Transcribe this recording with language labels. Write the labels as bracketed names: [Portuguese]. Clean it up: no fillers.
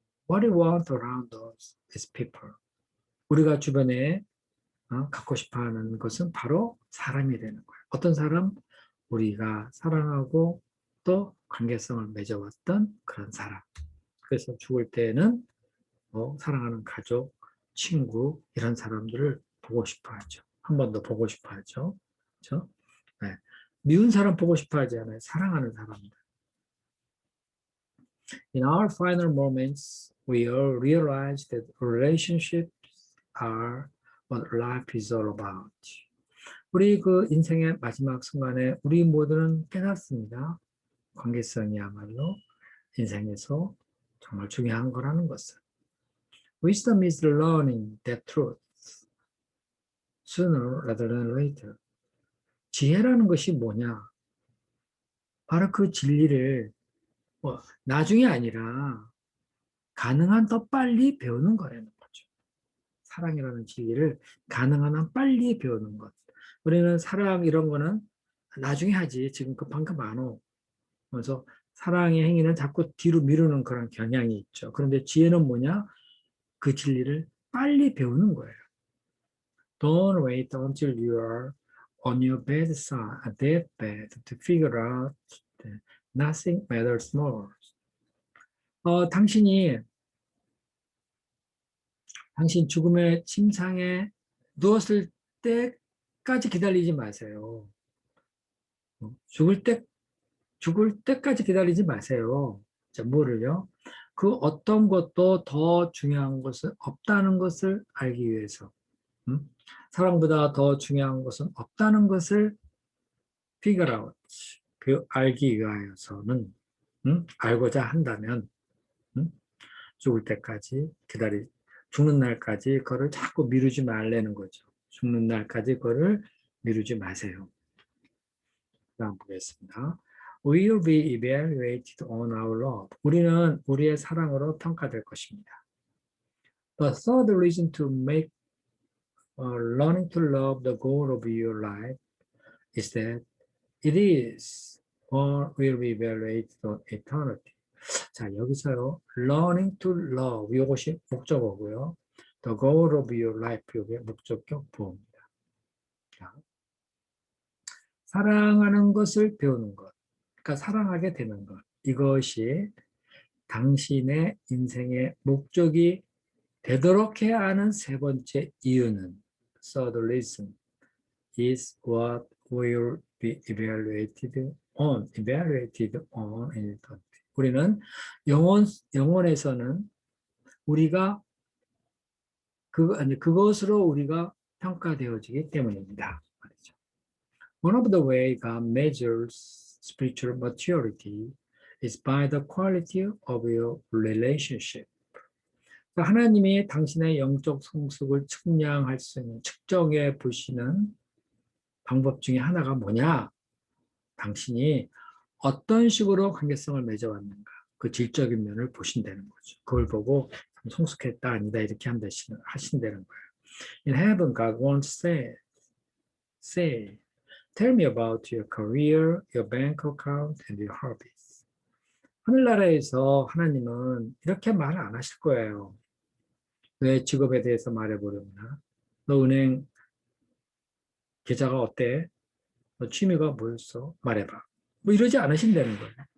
[English] What we want around us is people. [Korean] 우리가 주변에 갖고 싶어 하는 것은 바로 사람이 되는 거예요. 어떤 사람? 우리가 사랑하고 또 관계성을 맺어왔던 그런 사람. 그래서 죽을 때는 사랑하는 가족, 친구 이런 사람들을 보고 싶어 하죠. 한 번 더 보고 싶어 하죠. 그렇죠? 네. 미운 사람 보고 싶어 하지 않아요. 사랑하는 사람들. [English] In our final moments, we all realize that relationships are what life is all about. [Korean] 우리 그 인생의 마지막 순간에 우리 모두는 깨닫습니다. 관계성이야말로 인생에서 정말 중요한 거라는 것을. [English] Wisdom is learning that truth sooner rather than later. [Korean] 지혜라는 것이 뭐냐? 바로 그 진리를 나중에 아니라 가능한 더 빨리 배우는 거라는 거죠. 사랑이라는 진리를 가능한 한 빨리 배우는 것. 우리는 사랑 이런 거는 나중에 하지 지금 급한 거 많어. 그래서 사랑의 행위는 자꾸 뒤로 미루는 그런 경향이 있죠. 그런데 지혜는 뭐냐? 그 진리를 빨리 배우는 거예요. [English] Don't wait until you are on your bedside, deathbed to figure out that nothing matters more. [Korean] 당신 죽음의 침상에 누웠을 때까지 기다리지 마세요. 죽을 때까지 기다리지 마세요. 자, 뭐를요? 그 어떤 것도 더 중요한 것은 없다는 것을 알기 위해서. 사랑보다 더 중요한 것은 없다는 것을 figure out, 알기 위하여서는, 알고자 한다면, 죽을 때까지 죽는 날까지 그거를 자꾸 미루지 말라는 거죠. 죽는 날까지 그거를 미루지 마세요. 다음 보겠습니다. [English] We will be evaluated on our love. [Korean] 우리는 우리의 사랑으로 평가될 것입니다. [English] The third reason to make learning to love the goal of your life is that it is or will be evaluated on eternity. [Korean] 자, 여기서요. learning to love 이것이 목적어고요. [English] the goal of your life [Korean] 이게 목적격 보호입니다. 자, 사랑하는 것을 배우는 것. 그러니까 사랑하게 되는 것. 이것이 당신의 인생의 목적이 되도록 해야 하는 세 번째 이유는 [English] third reason is what will be evaluated on in eternity. [Korean] 우리는 영혼에서는 우리가 그것으로 우리가 평가되어지기 때문입니다. [English] One of the way God measures spiritual maturity is by the quality of your relationship. [Korean] 하나님이 당신의 영적 성숙을 측량할 수 있는 측정해 보시는 방법 중에 하나가 뭐냐? 당신이 어떤 식으로 관계성을 맺어왔는가? 그 질적인 면을 보신다는 거죠. 그걸 보고 성숙했다 아니다 이렇게 하신다는 거예요. [English] In heaven, God won't say, tell me about your career, your bank account, and your hobbies. [Korean] 하늘나라에서 하나님은 이렇게 말 안 하실 거예요. 내 직업에 대해서 말해보려나? 너 은행 계좌가 어때? 너 취미가 뭐였어? 말해봐. 뭐 이러지 않으신다는 거예요.